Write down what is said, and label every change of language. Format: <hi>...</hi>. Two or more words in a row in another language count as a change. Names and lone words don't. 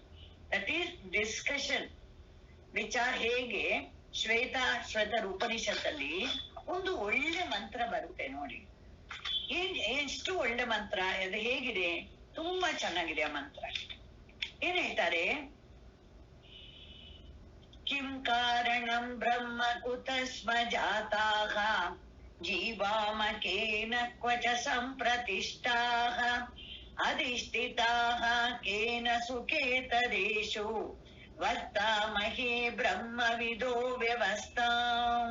<en>That is discussion.</en> <kn>ವಿಚಾರ ಹೇಗೆ ಶ್ವೇತ ಉಪನಿಷತ್ತಲ್ಲಿ ಒಂದು ಒಳ್ಳೆ ಮಂತ್ರ ಬರುತ್ತೆ ನೋಡಿ. ಎಷ್ಟು ಒಳ್ಳೆ ಮಂತ್ರ ಅದು! ಹೇಗಿದೆ? ತುಂಬಾ ಚೆನ್ನಾಗಿದೆ ಆ ಮಂತ್ರ. ಏನ್ ಹೇಳ್ತಾರೆ?</kn> <sa>ಕಿಂ ಕಾರಣಂ ಬ್ರಹ್ಮ ಕುತಸ್ಮ ಜಾತಾಃ ಜೀವಾಮಕೇನ ಕ್ವಚ ಸಂಪ್ರತಿಷ್ಠಾಃ ಅಧಿಷ್ಠಿತಾಃ ಕೇನ ಸುಖೇತರೇಷು ವರ್ತಾಮಹೇ ಬ್ರಹ್ಮವಿದೋ ವ್ಯವಸ್ಥಾಂ.</sa>